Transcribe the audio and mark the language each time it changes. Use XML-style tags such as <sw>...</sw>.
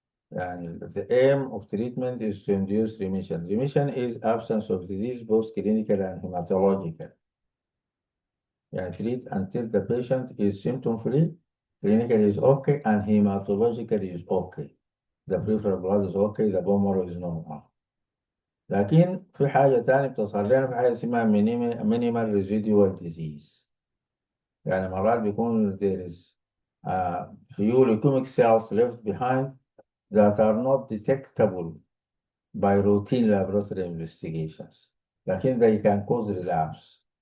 <en>يعني the aim of treatment is to induce remission. Remission is absence of disease both clinical and hematological. يعني treat until the patient is symptom free, clinical is okay, and hematological is okay. The peripheral blood is okay, the bone marrow is normal.</en> <ar>لكن في حاجة تانية بتصل لنا في حاجة اسمها minimal residual disease. يعني مرات بيكون</ar> <en>there is few leukemic cells left behind that are not detectable by routine laboratory investigations. لكن they can cause relapse.</en>